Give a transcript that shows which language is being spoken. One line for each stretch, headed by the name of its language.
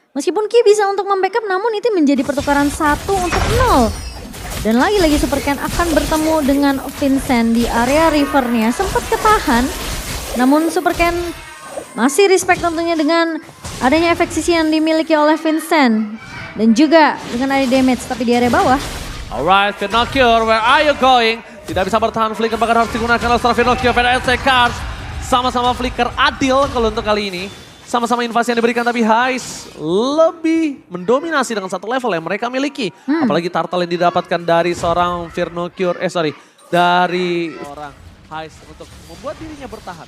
Indonesian: Meskipun Ki bisa untuk membackup, namun itu menjadi pertukaran 1 untuk 0. Dan lagi-lagi Super Ken akan bertemu dengan Vincent di area rivernya. Sempat ketahan, namun Super Ken masih respect tentunya dengan adanya efek sisi yang dimiliki oleh Vincent. Dan juga dengan ada damage, tapi di area bawah.
English: Alright, Vernokir, where are you going?
Indonesian: Tidak bisa bertahan, flicker bahkan harus digunakan oleh seorang Vernokir, VNC Cars. Sama-sama flicker adil kalau untuk kali ini. Sama-sama invasi yang diberikan tapi Heist lebih mendominasi dengan 1 level yang mereka miliki. Apalagi turtle yang didapatkan dari seorang Vernokir, dari orang Heist untuk membuat dirinya bertahan.